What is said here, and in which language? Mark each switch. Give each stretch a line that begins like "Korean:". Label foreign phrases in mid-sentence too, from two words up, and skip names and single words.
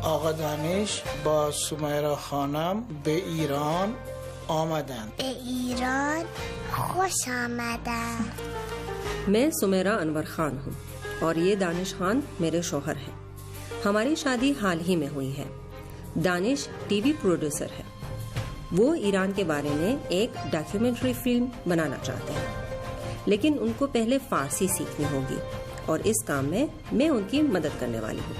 Persian: آقا دانش با سمیرا خانم به ایران آمدند. به ایران خوش آمدند.
Hindi: मैं सुमेरा अनवर खान हूँ और ये दानिश खान मेरे शौहर हैं। हमारी शादी हाल ही में हुई है। दानिश
English: TV producer
Hindi: है। वो ईरान के बारे में एक
English: documentary film
Hindi: बनाना चाहते हैं, लेकिन उनको पहले फारसी सीखनी होगी और इस काम में मैं उनकी मदद करने वाली हूँ।